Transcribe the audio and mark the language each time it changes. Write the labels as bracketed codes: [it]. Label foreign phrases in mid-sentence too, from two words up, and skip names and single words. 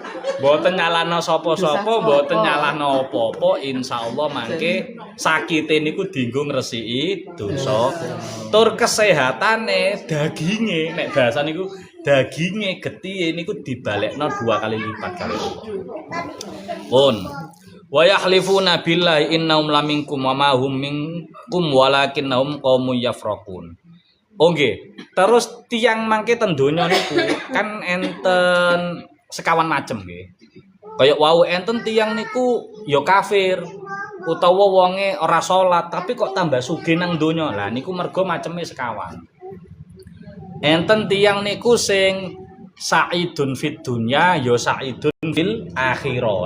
[jv] Mboten nyalahno sapa-sapa, mboten nyalahno apa-apa, insyaallah mangke sakite niku dienggo ngresiki dosa. Tur kesehatane daginge, nek bahasa niku daginge getihe niku dibalekno 2 kali lipat kali Allah. [ar] Pun ويحلفون بالله إنهم لمنكم وما هم منكم ولكنهم قوم يفرقون. [jv] Oh nggih. Terus tiyang mangke ten donya niku kan enten sekawan macem nggih. Kaya wau enten tiyang niku ya kafir utawa wonge ora salat tapi kok tambah sugih nang donya. Lah niku mergo maceme sekawan. Enten tiyang niku sing [ar] سعيد في الدنيا [jv] ya [ar] سعيد في الآخرة.